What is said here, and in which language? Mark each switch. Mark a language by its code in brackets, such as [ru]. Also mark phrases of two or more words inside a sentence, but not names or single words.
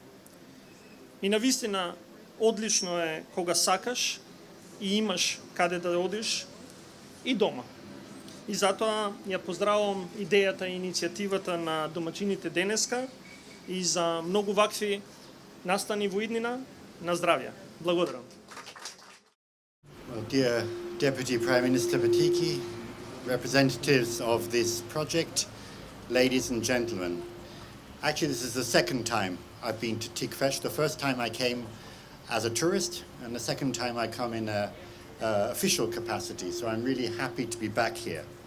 [mk] И навистина одлично е кога сакаш и имаш каде да одиш и дома. И затоа ја поздравувам идејата и иницијативата на домаќините денеска и за многу вакви настани во иднина на здравје. Благодарам. [en] Well, dear Deputy Prime Minister Batiki, representatives of this project, ladies and gentlemen. Actually, this is the second time I've been to Tikvesh. The first time I came as a tourist, and the second time I come in a official capacity, so I'm really happy to be back here.